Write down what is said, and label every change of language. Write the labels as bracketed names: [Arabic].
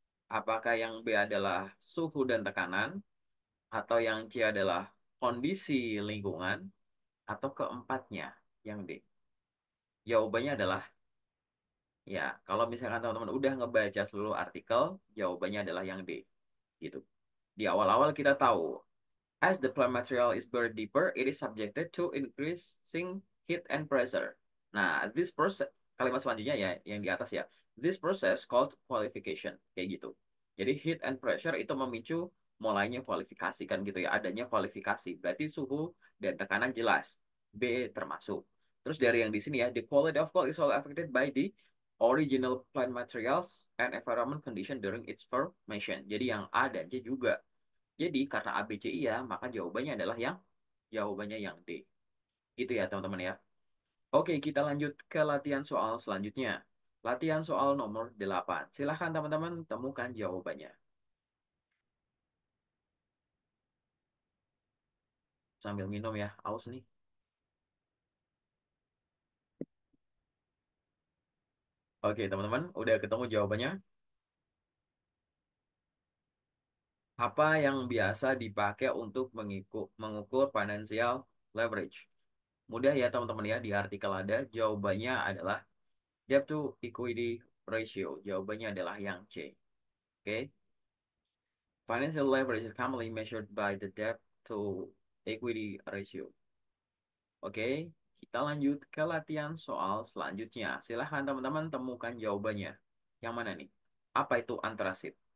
[Indonesian] Apakah yang B adalah suhu dan tekanan? Atau yang C adalah kondisi lingkungan? Atau keempatnya, yang D? Jawabannya adalah, ya, kalau misalkan teman-teman udah ngebaca seluruh artikel, jawabannya adalah yang D. Gitu. Di awal-awal kita tahu, [English] as the plant material is buried deeper, it is subjected to increasing heat and pressure. [Indonesian] Nah, this process, kalimat selanjutnya ya, yang di atas ya. [English] This process called qualification. [Indonesian] Kayak gitu. Jadi [English] heat and pressure [Indonesian] itu memicu mulainya kualifikasi kan gitu ya. Adanya kualifikasi. Berarti suhu dan tekanan jelas. B termasuk. Terus dari yang di sini ya, [English] the quality of coal is all affected by the original plant materials and environment condition during its formation. [Indonesian] Jadi yang A dan C juga. Jadi karena A, B, C iya, maka jawabannya adalah yang D. Itu ya teman-teman ya. Oke, kita lanjut ke latihan soal selanjutnya. Latihan soal nomor 8. Silahkan teman-teman temukan jawabannya. Sambil minum ya, aus nih. Oke, teman-teman, udah ketemu jawabannya? Apa yang biasa dipakai untuk mengukur financial leverage? Mudah ya teman-teman ya, di artikel ada. Jawabannya adalah debt to equity ratio. Jawabannya adalah yang C. Oke. [English] Financial leverage is commonly measured by the debt to equity ratio. [Indonesian] Oke, kita lanjut ke latihan soal selanjutnya. Silahkan teman-teman temukan jawabannya. Yang mana nih? Apa itu antrasit?